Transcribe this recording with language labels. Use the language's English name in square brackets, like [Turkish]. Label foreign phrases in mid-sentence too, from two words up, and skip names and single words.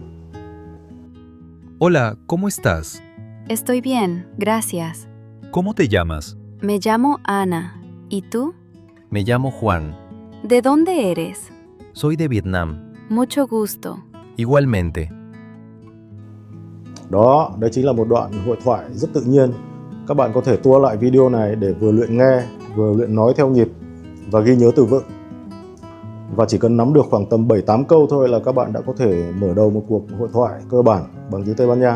[Spanish] Hola, ¿cómo estás? Estoy bien, gracias. ¿Cómo te llamas? Me llamo Ana. ¿Y tú? Me llamo Juan. ¿De dónde eres? Soy de Vietnam. Mucho gusto. Igualmente. [Vietnamese] Đó, đấy chính là một đoạn hội thoại rất tự nhiên. Các bạn có thể tua lại video này để vừa luyện nghe, vừa luyện nói theo nhịp. và ghi nhớ từ vựng. Và chỉ cần nắm được khoảng tầm 7-8 câu thôi là các bạn đã có thể mở đầu một cuộc hội thoại cơ bản bằng tiếng Tây Ban Nha.